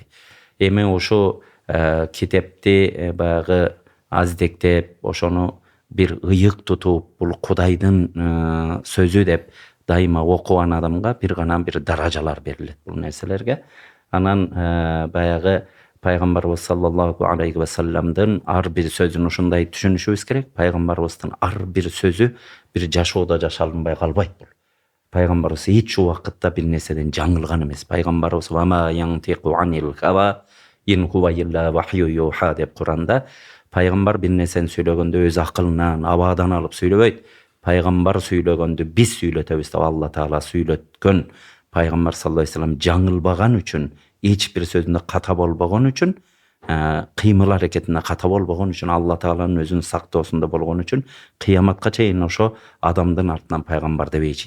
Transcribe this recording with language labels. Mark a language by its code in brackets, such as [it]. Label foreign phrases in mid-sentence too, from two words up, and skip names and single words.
[ky] Эми ошо китепти баягы аздектеп ошону бир ыйык тутуп бул Кудайдын сөзү деп дайыма окуган адамга бир гана бир даражалар берилет бул нерселерге. Анан баягы пайгамбарыбыз [ar] صلى الله عليه وسلم [ky] ар бир сөзүн ушундай түшүнүшүбүз керек. Пайгамбарыбыздын ар бир сөзү бир жашоодо жашалынбай калбайт бул. Пайгамбарыбыз эч убакытта бир нерседен жаңылган эмес. Пайгамбарыбыз [ar] وما ينطق عن الهوى إن هو إلا وحي يوحى [ky] деп Куранда пайгамбар бир нерсени сүйлөгөндө өз акылынан, абадан алып сүйлөбөйт. Пайгамбар сүйлөгөндө биз сүйлөтөбүз деп Алла Таала сүйлөткөн. Пайгамбар [ar] صلى الله عليه وسلم [ky] жаңылбаган үчүн, эч бир сөзүндө ката болбогон үчүн, кыймыл аракетине ката болбогон үчүн, Алла Тааланын өзүнүн сактоосунда болгон үчүн кыяматка чейин ошо адамдын артынан пайгамбар дебейчи.